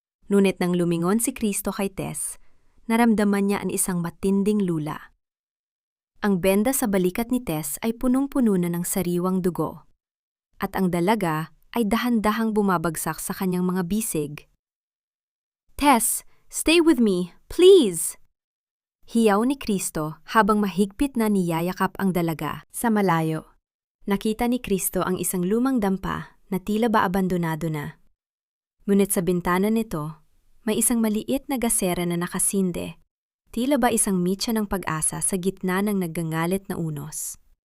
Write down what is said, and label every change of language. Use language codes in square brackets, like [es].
[tl] Ngunit nang lumingon si Kristo kay Tess, naramdaman niya ang isang matinding lula. Ang benda sa balikat ni Tess ay punong-puno na ng sariwang dugo. At ang dalaga ay dahan-dahang bumabagsak sa kanyang mga bisig. [en] Tess, stay with me, please! [tl] Hiyaw ni Kristo habang mahigpit na niyayakap ang dalaga. Sa malayo, nakita ni Kristo ang isang lumang dampa na tila ba abandonado na. Ngunit sa bintana nito, may isang maliit na gasera na nakasinde, tila ba isang mitya ng pag-asa sa gitna ng naggangalit na unos.